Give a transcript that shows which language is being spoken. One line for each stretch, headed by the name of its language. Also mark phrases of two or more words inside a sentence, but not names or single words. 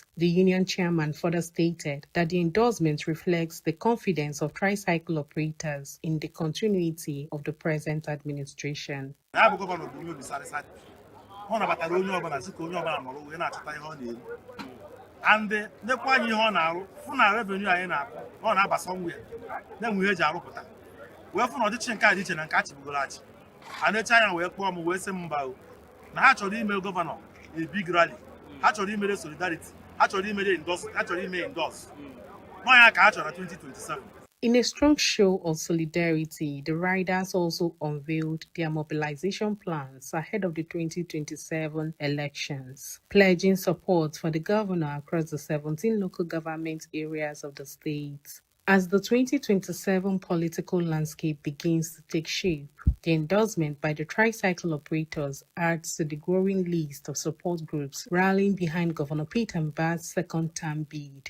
English: The union chairman further stated that the endorsement reflects the confidence of tricycle operators in the continuity of the present administration.
Igbo: And nekwa ihe ọ na-arụ fụ na revenue anyị na-akụ ọ na-aba somewhere na-enwe ihe eji arụpụta wee fụ na ọchịchị nke a dị iche na nke a chịbugoro achị a na-eche anya wee kpọọ m wee sị m mba na ha chọrọ ime gọvanọ
English: a big rally
Igbo: ha chọrọ imere solidarity ha chọrọ imere endorse ha chọrọ ime endorse n'ọnya ka ha chọrọ na 2027.
English: In a strong show of solidarity, the riders also unveiled their mobilization plans ahead of the 2027 elections, pledging support for the governor across the 17 local government areas of the state. As the 2027 political landscape begins to take shape, the endorsement by the tricycle operators adds to the growing list of support groups rallying behind Governor Peter Mbah's second-term bid.